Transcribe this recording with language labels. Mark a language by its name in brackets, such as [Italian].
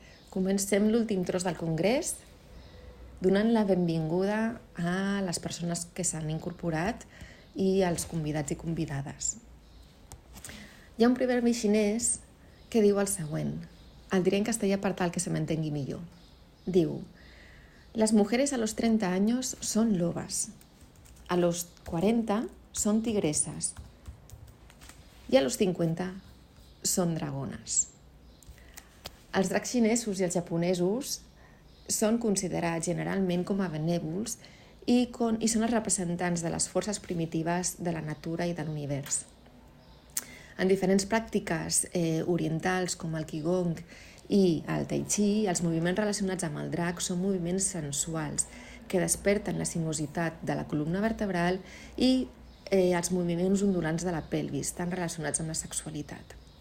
[Catalan] Comencem l'últim tros del Congrés donant la benvinguda a les persones que s'han incorporat i als convidats i convidades. Hi ha un proverbi xinès que diu el següent. El diré en castellà per tal que se m'entengui millor. [Spanish] Diu: las mujeres a los 30 años son lobas, a los 40 son tigresas i a los 50 són dragones. [Catalan] Els dracs xinesos i els japonesos són considerats generalment com a benèvols i són els representants de les forces primitives de la natura i de l'univers. En diferents pràctiques orientals com el Qigong i el Tai Chi, els moviments relacionats amb el drac són moviments sensuals que desperten la sinuositat de la columna vertebral i els moviments ondulants de la pelvis, tan relacionats amb la sexualitat.